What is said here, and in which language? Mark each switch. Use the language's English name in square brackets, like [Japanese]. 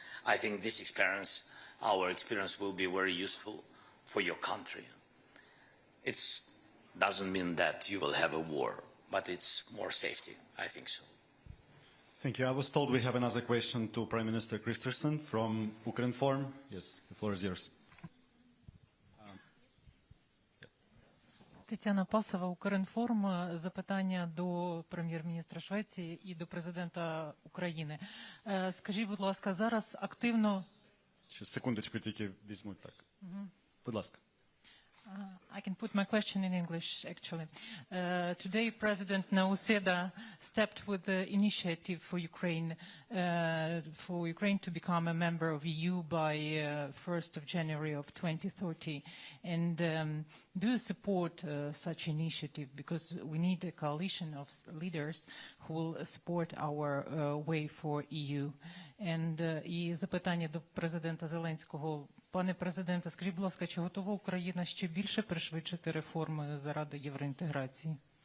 [English] I think this experience, our experience, will be very useful for your country. It doesn't mean that you will have a war, but it's more safety. I think so. Thank you. I was told we have another question to Prime Minister Christensen from Ukrinform. Yes, the floor is yours. [Ukrainian] Тетяна Пасова, Укрінформ. Запитання до прем'єр-міністра Швеції і до президента України. Скажіть, будь ласка, зараз активно... Секундочку, тільки візьмуть так. Будь ласка. [English] I can put my question in English, actually. Today, President Nauseda stepped with the initiative for Ukraine to become a member of EU by 1st of January of 2030. And do you support such initiative? Because we need a coalition of leaders who will support our way for EU. And [Ukrainian] і запитання до президента Зеленського. Пане президенте, скажіть, будь ласка, чи готова Україна ще більше пришвидшити реформи заради євроінтеграції?